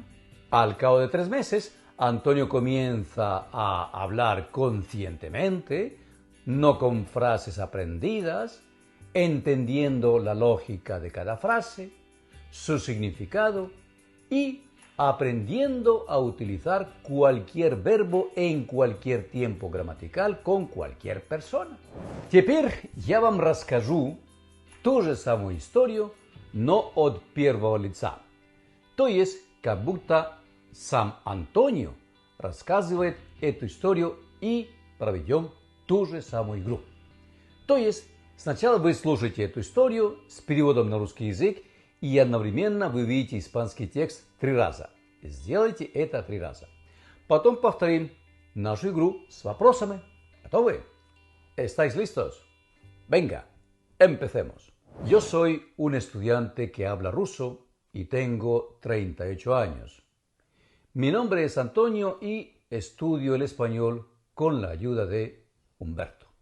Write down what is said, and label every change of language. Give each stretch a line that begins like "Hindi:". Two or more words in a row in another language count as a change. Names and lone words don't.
Spanish: Al cabo de 3 meses, Antonio comienza a hablar conscientemente, no con frases aprendidas, entendiendo la lógica de cada frase, su significado y aprendiendo a utilizar cualquier verbo en cualquier tiempo gramatical con cualquier persona.
Russian: Теперь я вам расскажу ту же самую историю, но от первого лица. То есть, как будто сам Антонио рассказывает эту историю и проведем ту же самую игру. То есть, сначала вы слушаете эту историю с переводом на русский язык, и одновременно вы видите испанский текст 3 раза. Сделайте это 3 раза. Потом повторим нашу игру с вопросами. ¿Готовы?
Spanish: ¿Estáis listos? Venga, empecemos. Yo soy un estudiante que habla ruso y tengo 38 años. Mi nombre es Antonio y estudio el español con la ayuda de Humberto.